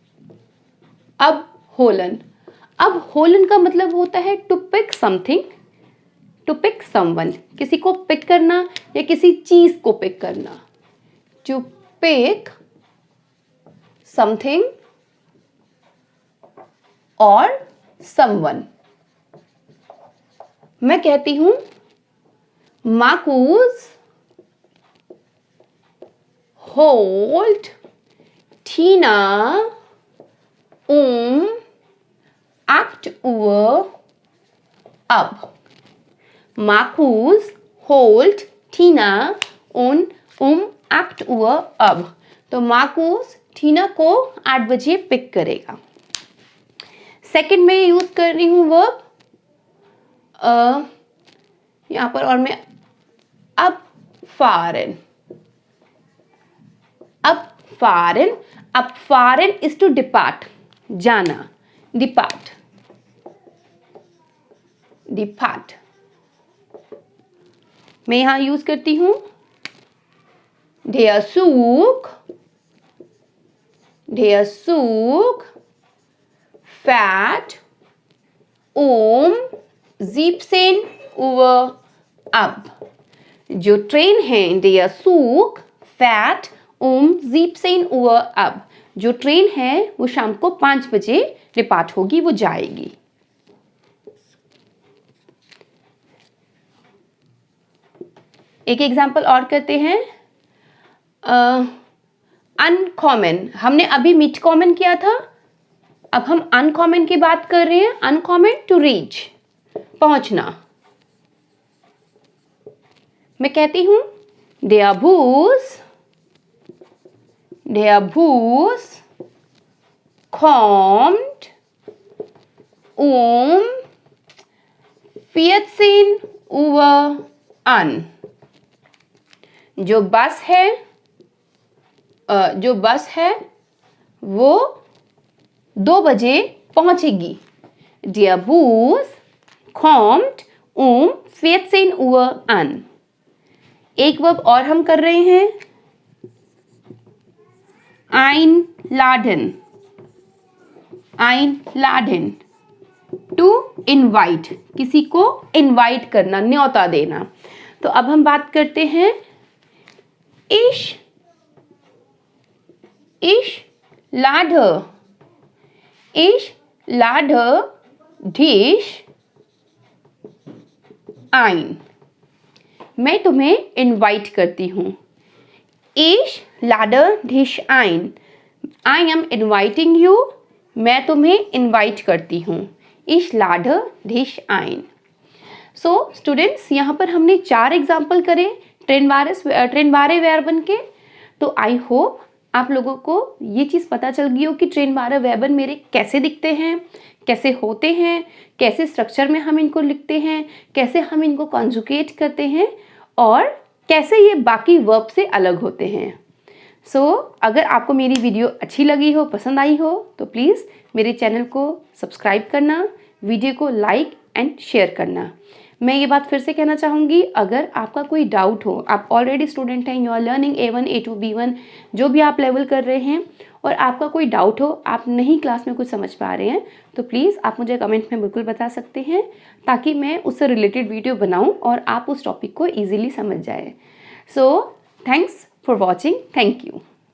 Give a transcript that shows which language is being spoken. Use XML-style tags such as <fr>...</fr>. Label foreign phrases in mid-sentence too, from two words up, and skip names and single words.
<hi>abholen का मतलब होता है</hi> <en>to pick something, to pick someone,</en> <hi>किसी को पिक करना या किसी चीज को पिक करना।</hi> <en>to pick something और समवन।</en> <hi>मैं कहती हूं</hi> <de>Markus holt Tina um 8 Uhr ab. Markus holt Tina um 8 Uhr ab.</de> <hi>तो मार्कूस टीना को 8 बजे पिक करेगा। सेकंड में यूज कर रही हूँ वर्ब यहाँ पर, और मैं abfahren</hi> <en>is to depart,</en> <hi>जाना, depart। मैं यहाँ यूज करती हूँ</hi> <de>der Zug fährt um 17 Uhr ab.</de> <hi>जो ट्रेन है,</hi> <de>der Zug fährt um 17 Uhr ab.</de> <hi>जो ट्रेन है वो शाम को 5 बजे डिपार्ट होगी, वो जाएगी। एक एग्जाम्पल और करते हैं। अनकॉमन, हमने अभी मीट कॉमन किया था, अब हम अनकॉमन की बात कर रहे हैं।</hi> <en>uncommon, to reach,</en> <hi>पहुंचना। मैं कहती हूं</hi> <de>der Bus kommt um 14 Uhr an.</de> <hi>जो बस है वो 2 बजे पहुंचेगी।</hi> <de>Der Bus kommt um 14 Uhr an.</de> <hi>एक वर्ब और हम कर रहे हैं, einladen,</hi> <en>to invite,</en> <hi>किसी को इनवाइट करना, न्योता देना। तो अब हम बात करते हैं</hi> <de>ich lade dich ein.</de> <hi>मैं तुम्हें इनवाइट करती हूँ।</hi> <de>Ich lade dich ein.</de> <en>I am inviting you.</en> <hi>मैं तुम्हें इनवाइट करती हूँ।</hi> <de>Ich lade dich ein.</de> <en>So students,</en> <hi>यहाँ पर हमने 4 एग्जाम्पल करे</hi> <de>trennbare Verben</de> <hi>के। तो</hi> <en>I hope</en> <hi>आप लोगों को ये चीज़ पता चल गई हो कि</hi> <de>trennbare Verben</de> <hi>मेरे कैसे दिखते हैं, कैसे होते हैं, कैसे स्ट्रक्चर में हम इनको लिखते हैं, कैसे हम इनको कॉन्जुगेट करते हैं और कैसे ये बाकी वर्ब से अलग होते हैं। सो अगर आपको मेरी वीडियो अच्छी लगी हो, पसंद आई हो, तो प्लीज़ मेरे चैनल को सब्सक्राइब करना, वीडियो को</hi> <en>like and share</en> <hi>करना। मैं ये बात फिर से कहना चाहूँगी, अगर आपका कोई डाउट हो, आप ऑलरेडी स्टूडेंट हैं,</hi> <en>you are learning A1, A2,</en> <hi>B1, जो भी आप लेवल कर रहे हैं, और आपका कोई डाउट हो, आप नहीं क्लास में कुछ समझ पा रहे हैं, तो प्लीज़ आप मुझे कमेंट में बिल्कुल बता सकते हैं, ताकि मैं उससे रिलेटेड वीडियो बनाऊं और आप उस टॉपिक को ईजिली समझ जाए।</hi> <en>so thanks for watching, thank you.</en>